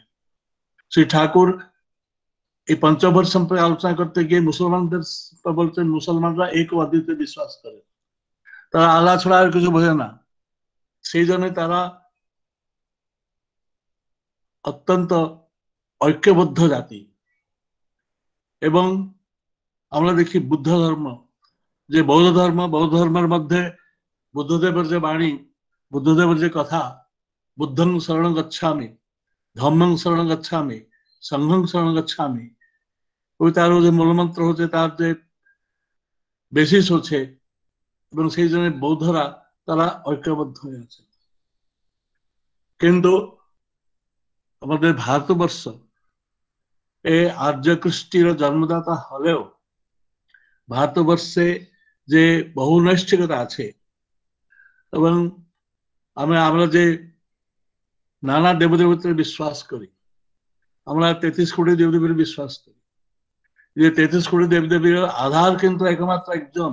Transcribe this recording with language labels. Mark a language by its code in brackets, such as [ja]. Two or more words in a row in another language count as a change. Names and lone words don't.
[bn] শ্রী ঠাকুর এই পঞ্চবর্ষ সম্পর্কে আলোচনা করতে গিয়ে মুসলমানদের বলছেন, মুসলমানরা এক অদ্বিতীয় বিশ্বাস করে, তারা আল্লাহ ছাড়া আর কিছু বোঝে না, সেই জন্য তারা অত্যন্ত ঐক্যবদ্ধ জাতি। এবং আমরা দেখি বুদ্ধ ধর্ম, যে বৌদ্ধ ধর্মের মধ্যে বুদ্ধদেবের যে বাণী, বুদ্ধদেবের যে কথা, [pi] বুদ্ধং শরণং গচ্ছামি, ধম্মং শরণং গচ্ছামি, সংঘং শরণং গচ্ছামি, [bn] ওই তার যে মূলমন্ত্র হচ্ছে, তার যে বেসিস হচ্ছে, এবং সেই জন্য বৌদ্ধরা তারা ঐক্যবদ্ধ হয়ে আছে। কিন্তু আমাদের ভারতবর্ষ এই আর্য কৃষ্টির জন্মদাতা হলেও ভারতবর্ষে যে বহু নৈষ্ঠিকতা আছে, এবং আমরা যে নানা দেবদেবতার বিশ্বাস করি, আমরা 33 কোটি দেবদেবীর বিশ্বাস করি, যে 33 কোটি দেবদেবীর আধার কিন্তু একমাত্র একজন।